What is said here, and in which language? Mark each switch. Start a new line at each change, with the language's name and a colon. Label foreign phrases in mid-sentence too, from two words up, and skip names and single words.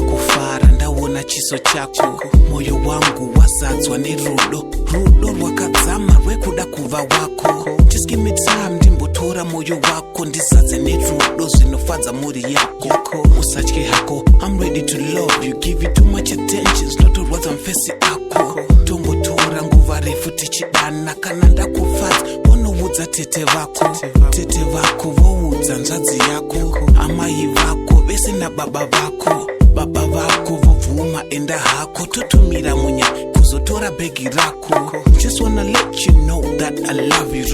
Shona: kufara ndaona chiso chako moyo wangu wazadzwa nerudo rwakadzama rwekuda kuva wako.
English: Just give me time
Shona: ndimbotora moyo wako ndizadze nerudo zvinofadza muri yako. Usatye hako
English: I'm ready to love you, give you too much attention
Shona: zvinotorwadza mufesi ako. Tombotora nguva refu tichidana kana ndakufadza vonoudza tete vako voudza nzvadzi yako amai vako vese nababa vako vovhuma enda hako totumira munya kuzotora bhegi rako.
English: Just wanna let you know that I love you.